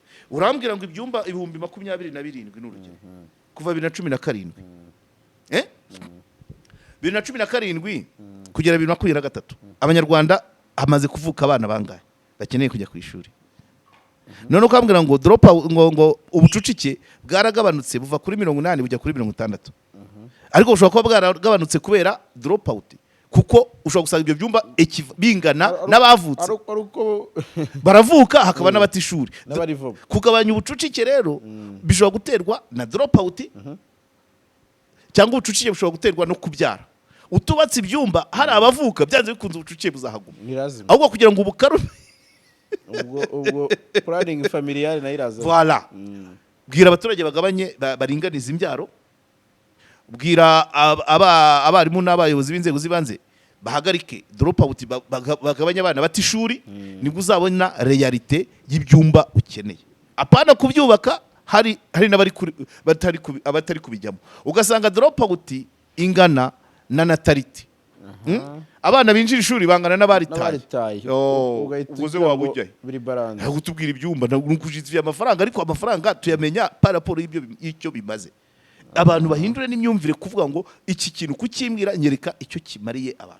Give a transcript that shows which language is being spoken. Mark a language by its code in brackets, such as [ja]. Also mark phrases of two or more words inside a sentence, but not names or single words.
[rw] urambwira ngo ibyumba ibihumbi 27 n'urugero kuva 2017 2017 kugera 2023 abanyarwanda hamaze kuvuka abana bangahe bakeneye kujya ku ishuri. None ukambwira ngo drop ngo ubucucike bwaragabanutse buva kuri 80 bujya kuri 60. Ariko ushobora kuba bwaragabanutse kubera [en] drop out [rw] kuko ushobora gusanga ibyo byumba bingana n'abavutse baravuka hakaba n'abatishuri. Kugabanya ubucucike rero bishobora guterwa na [en] drop out [rw] cyangwa ubucucike bushobora guterwa no kubyara. Utubatse ibyumba hari abavuka byanze bikunze ubucucike buzahaguma. Ahubwo kugira ngo ubukarume ubwo [fr] planning familiale [rw] na iraza. Voilà. Bwira abaturage bagabanye baringaniza imbyaro. Bwira abarimu n'abayobozi b'inzego zibanze bahagarike [en] drop out [rw] bagabanya abana batishuri nibwo uzabona realite y'ibyumba ukeneye. Apana kubyubaka hari n'abari abatari kubijyamo. Ugasanga [en] drop out [rw] ingana na natality. Abana binjira ishuri bangana n'abaritaye. Uguze wabujya biri balance. Gutubwira ibyumba n'ukujizwe amafaranga ariko amafaranga tuyamenya [fr] par rapport [rw] y'icyo bimaze. Abantu bahindure n'imyumvire kuvuga ngo iki kintu kukimbwira nyereka icyo kimariye abantu.